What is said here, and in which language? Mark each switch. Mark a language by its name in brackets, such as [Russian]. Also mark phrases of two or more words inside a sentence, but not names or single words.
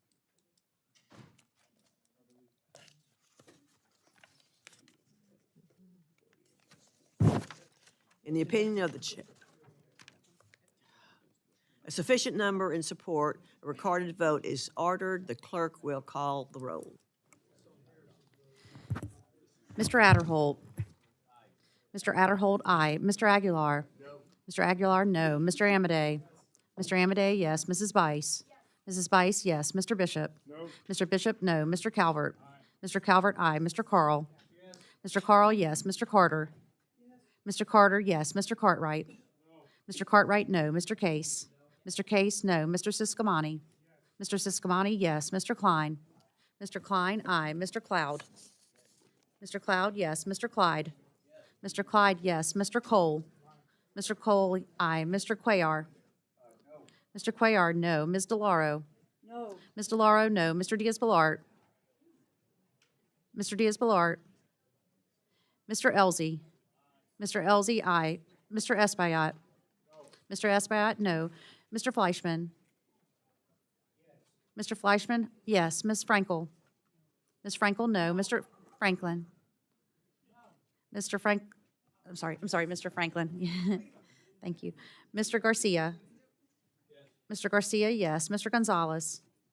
[English] In the opinion of the chair, a sufficient number in support, a recorded vote is ordered. The clerk will call the roll. Mr. Adderholt. Mr. Adderholt, aye. Mr. Aguilar. No. Mr. Aguilar, no. Mr. Amadei. Mr. Amadei, yes. Mrs. Bice. Mrs. Bice, yes. Mr. Bishop. No. Mr. Bishop, no. Mr. Calvert. Aye. Mr. Calvert, aye. Mr. Carl. Yes. Mr. Carl, yes. Mr. Carter. Yes. Mr. Carter, yes. Mr. Cartwright. No. Mr. Cartwright, no. Mr. Case. No. Mr. Case, no. Mr. Siscomani. Yes. Mr. Siscomani, yes. Mr. Klein. Mr. Klein, aye. Mr. Cloud. Mr. Cloud, yes. Mr. Clyde. Yes. Mr. Clyde, yes. Mr. Cole. Mr. Cole, aye. Mr. Cuellar. No. Mr. Cuellar, no. Ms. DeLauro. No. Ms. DeLauro, no. Mr. Diaz-Balart. Mr. Diaz-Balart. Mr. Elzey. Mr. Elzey, aye. Mr. Espaillat. No. Mr. Espaillat, no. Mr. Fleischman. Yes. Mr. Fleischman, yes. Ms. Frankel. Ms. Frankel, no. Mr. Franklin. No. Mr. I'm sorry, Mr. Franklin. Thank you. Mr. Garcia. Yes. Mr. Garcia, yes. Mr. Gonzalez.